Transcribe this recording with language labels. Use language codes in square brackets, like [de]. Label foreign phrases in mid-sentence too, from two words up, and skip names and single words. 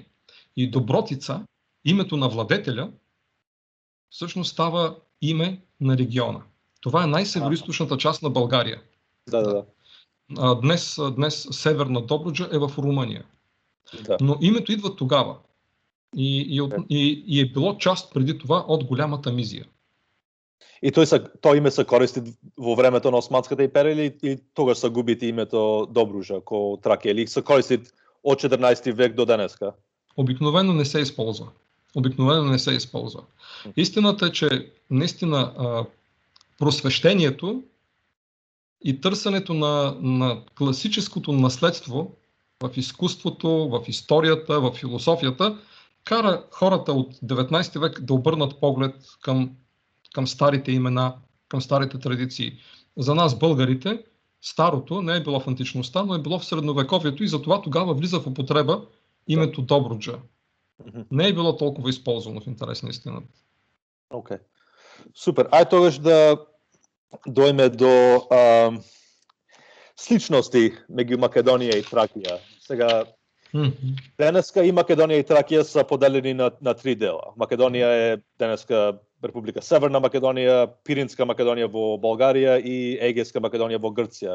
[bg] И Добротица, името на владетеля, всъщност става име на региона. Това е най-североизточната част на България. Да. Днес Северна Добруджа е в Румъния. Да. Но името идва тогава. И е било част преди това от голямата Мизия. [mk] И тој име се користи во времето на Османската империја или тогаш се губите името Добруджа ко Тракија или се користи од 14 век до денеска? [bg] Обикновено не се използва. Истината е, че наистина просвещението и търсенето на класическото наследство в изкуството, в историята, в философията кара хората от 19 век да обърнат поглед към старите имена, към старите традиции. За нас, българите, старото не е било в античността, но е било в средновековието и затова тогава влиза в употреба името Добруджа. Не е било толкова използвано в интерес на истината. Окей. Супер. [mk] Ај тогаш да дојме до сличности меѓу Македонија и Тракија. Сега, денеска и Македонија и Тракија са поделени на три дела. Македонија е денеска Република Северна Македонија, Пиринска Македонија во Болгарија и Егејска Македонија во Грција.